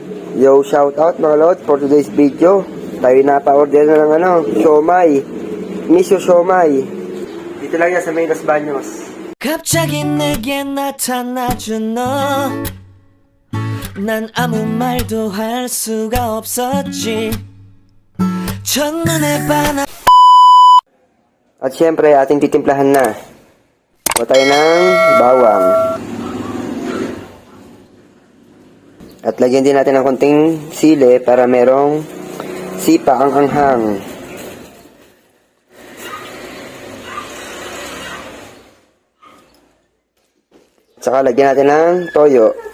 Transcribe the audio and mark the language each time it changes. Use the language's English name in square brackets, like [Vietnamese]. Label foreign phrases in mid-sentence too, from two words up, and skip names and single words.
[English] Yo, shout out [Filipino] mga lods [English] for today's video. [Filipino] Tayo napa-order na ng siomai. Miso siomai. Dito lang yan sa may Los Baños. [Korean] 갑자기 내게 나타나준 너. 난 아무 말도 할 수가 없었지. 첫눈에 반한. [Filipino] At syempre, ating titimplahan na. O tayo ng bawang. At lagyan din natin ng konting sili para merong sipa ang anghang. Tsaka lagyan natin ng toyo.